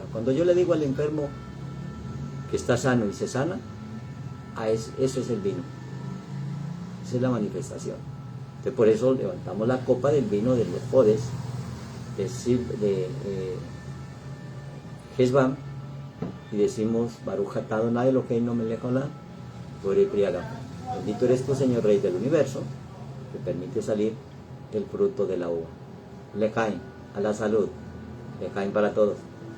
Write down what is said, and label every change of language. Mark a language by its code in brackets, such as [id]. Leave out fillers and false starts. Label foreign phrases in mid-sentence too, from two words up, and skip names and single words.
[es] Cuando yo le digo al enfermo que está sano y se sana, eso es el vino. Esa es la manifestación. Entonces por eso levantamos la copa del vino de los Hodesh, de Heshvan, y decimos [he] ברוך אתה אדוני אלוהינו מלך העולם בורא פרי הגפן. [es] Bendito eres tú, Señor Rey del Universo, que permite salir el fruto de la uva. Lejaim, a la salud. Lejaim para todos.